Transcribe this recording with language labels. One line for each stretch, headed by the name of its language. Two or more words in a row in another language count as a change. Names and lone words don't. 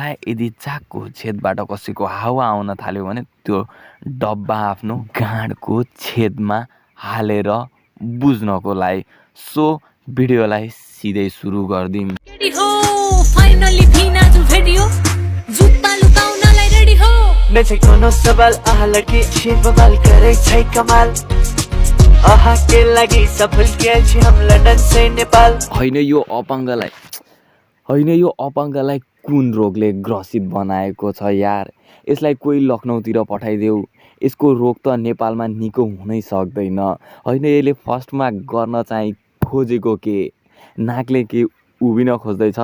Nepali: यदि चाकको छेदबाट कसैको हावा आउन थाल्यो भने त्यो डब्बा आफ्नो गाँडको छेदमा हालेर बुझ्नको लागि। सो भिडियोलाई सिधै सुरु गर्दिम। फाइनली भिनाजु भेटियो जुत्ता लुकाउनलाई रेडी हो
Maithili: नछै कोनो सवाल आहा लड़की छे बवाल करे छै कमाल आहा के लागि सफल गेल छी हम लन्डन से नेपाल।
Nepali: हैन यो अपाङ्गलाई कुन रोगले ग्रसित बनाएको छ यार। यसलाई कोही लखनऊतिर पठाइदेऊ। यसको रोग त नेपालमा निको हुनै सक्दैन। हैन यसले फर्स्टमा गर्न चाहिँ खोजेको के नाकले के उभिन खोज्दैछ।